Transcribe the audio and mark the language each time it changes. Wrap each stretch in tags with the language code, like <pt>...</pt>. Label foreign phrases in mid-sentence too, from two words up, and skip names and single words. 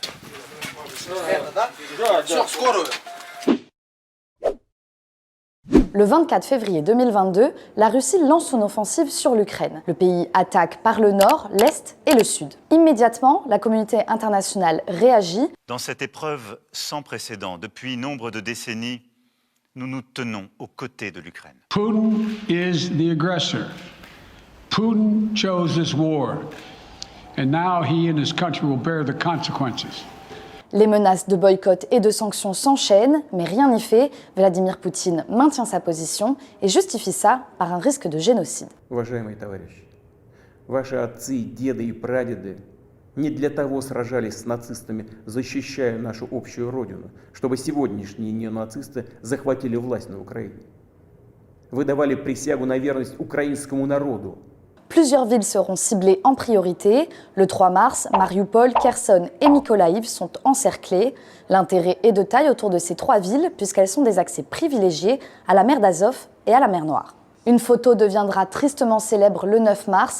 <fr>Le 24 février 2022, la Russie lance son offensive sur l'Ukraine. Le pays attaque par le nord, l'est et le sud. Immédiatement, la communauté internationale réagit. Dans cette épreuve sans précédent, depuis nombre de décennies, nous nous tenons aux côtés de l'Ukraine.</fr> <en>Putin is the aggressor. Putin chose this war. And now he and his country will bear the consequences.</en> <fr>Les menaces de boycott et de sanctions s'enchaînent, mais rien n'y fait. Vladimir Poutine maintient sa position et justifie ça par un risque de génocide.</fr> <ru>Уважаемые товарищи, ваши отцы, деды и прадеды не для того сражались с нацистами, защищая нашу общую родину, чтобы сегодняшние неонацисты захватили власть на Украине. Вы давали присягу на верность украинскому народу.</ru> <fr>Plusieurs villes seront ciblées en priorité. Le 3 mars, Mariupol, Kherson et Mykolaïv sont encerclées. L'intérêt est de taille autour de ces trois villes puisqu'elles sont des accès privilégiés à la mer d'Azov et à la mer Noire. Une photo deviendra tristement célèbre le 9 mars.</fr>